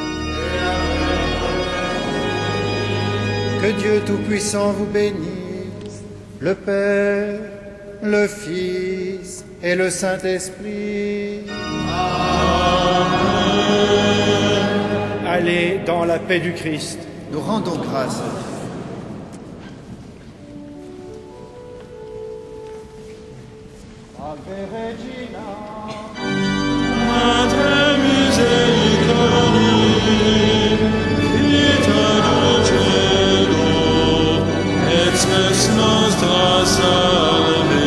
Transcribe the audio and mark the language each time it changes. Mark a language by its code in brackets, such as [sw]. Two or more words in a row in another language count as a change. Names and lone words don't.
[fr] Que Dieu Tout-Puissant vous bénisse, le Père, le Fils et le Saint-Esprit. Amen. dans la paix du Christ. Nous rendons grâce. [la] Ave Regina. Mater misericordiae, vita dulcedo, et spes nostra salve.